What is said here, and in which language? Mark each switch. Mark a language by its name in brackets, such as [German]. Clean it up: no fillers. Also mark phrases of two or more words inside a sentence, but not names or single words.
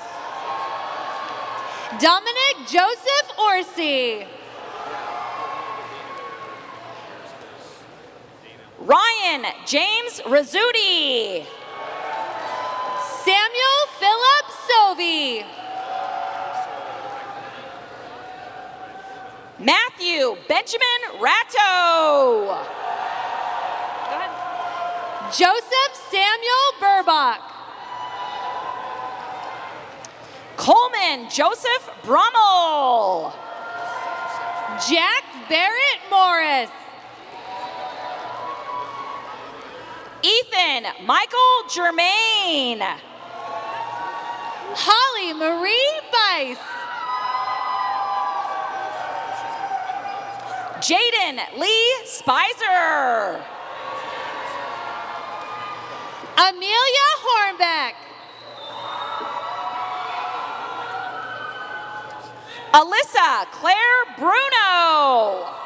[English] Dominic Joseph Orsi. Ryan James Rizzuti. Samuel Philip Sovey. Matthew Benjamin Ratto. Go ahead. Joseph Samuel Burbach. Coleman Joseph Brummel. Jack Barrett Morris. Ethan Michael Germain. Holly Marie Bice. Jaden Lee Spicer. Amelia Hornbeck. Alyssa Claire Bruno.